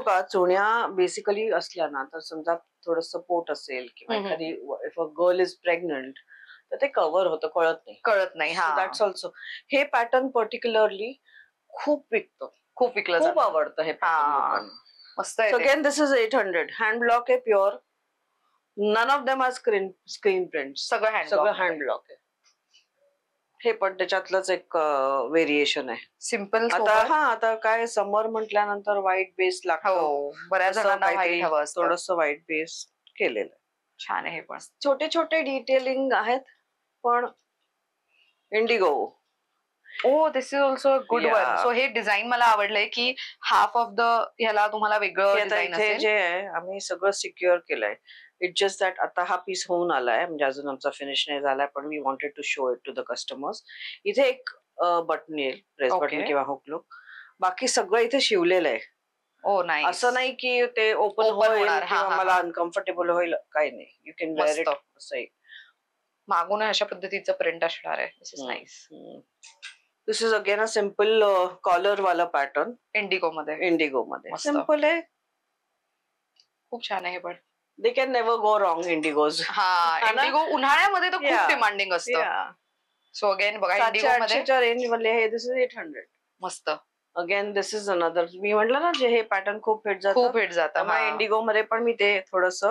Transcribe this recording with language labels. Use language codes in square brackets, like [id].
[mr] का चुण्या बेसिकली असल्या ना, तर समजा थोडस पोट असेल किंवा एखादी [en] if a girl is pregnant [mr] तर ते कव्हर होतं, कळत नाही. [en] That's also. [mr] हे पॅटर्न पर्टिक्युलरली खूप विकतं, खूप आवडतं हे पॅटर्न. मस्त. [en] Again this is 800. Hand block आहे pure. None of them are screen print. [mr] सगळं हँड ब्लॉक आहे. हे पण त्याच्यातलंच एक व्हेरिएशन आहे. [en] Simple. [mr] आता काय समर म्हटल्यानंतर व्हाईट बेस लागतो. बऱ्याच जणांना व्हाईट हवं असतं. थोडस व्हाईट बेस केलेलं. छान आहे. पण छोटे छोटे डिटेलिंग आहेत. पण Indigo. [en] Oh this is also a good one. [mr] So हे डिझाईन मला आवडलंय की [en] half of the [mr] ह्याला तुम्हाला वेगळं डिझाईन असेल. जे आहे आम्ही सगळं सिक्युअर केलंय. [en] it's just that [mr] आता हा पीस होऊन आलाय, म्हणजे अजून आमचा फिनिश नाही झालाय, पण [en] We wanted to show it to the customers. [mr] इथे एक बटन येईल, प्रेस बटन किंवा हुक लुक. बाकी सगळं इथे शिवलेलं आहे. ओ नाही, असं नाही की ते ओपन होईल किंवा मला अनकम्फर्टेबल होईल, काही नाही. [en] You can wear it. असंही [mr] मागून अशा पद्धतीचं प्रिंट असणार आहे. [en] This is nice. This is again a simple collar वाला pattern [mr] इंडिगो मध्ये. सिम्पल आहे, खूप छान आहे. पण [en] They can never go wrong indigos. [mr] Indigo उन्हाळ्यामध्ये तर खूप डिमांडिंग असतं. सो अगेन बघा, इंडिगो मध्ये [en] Range मध्ये हे this is 800. [mr] मस्त. [en] Again this is another. [mr] मी म्हटलं ना, जे हे पॅटर्न खूप हिट जातं. इंडिगो मध्ये पण मी ते थोडस